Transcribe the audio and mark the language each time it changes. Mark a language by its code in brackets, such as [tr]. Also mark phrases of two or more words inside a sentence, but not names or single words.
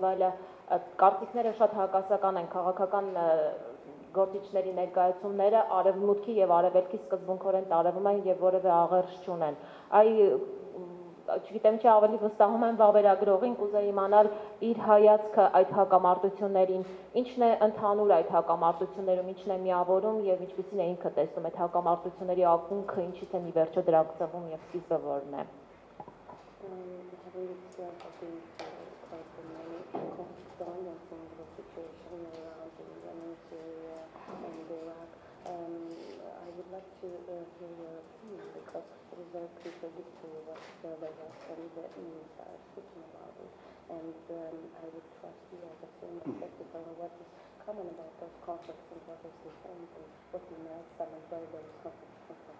[hy] այլ կարծիքները շատ հակասական են, քաղաքական գործիչների ներկայացումները արևմուտքի եւ արևելքի սկզբունքորեն տարվում են եւ որևէ աղերս չունեն։ Այ չգիտեմ չի ավելի վստահում եմ վավերագրողին, կուզեի իմանալ իր հայացքը այդ հակամարտություններին, ինչն է ընդհանուր այդ հակամարտություններում, ինչն է միավորում եւ ինչպիսին է ինքը տեսնում այդ հակամարտությունների ակունքը, ինչից են ի վերջո դրանք ծնվում եւ սկիզբը որն է։ [en] I would like to hear your opinion because it is very crucial history what the West and the news are speaking about it, and I would trust you as a film perspective on what is common about those conflicts and what is different and what unites some of those conflicts.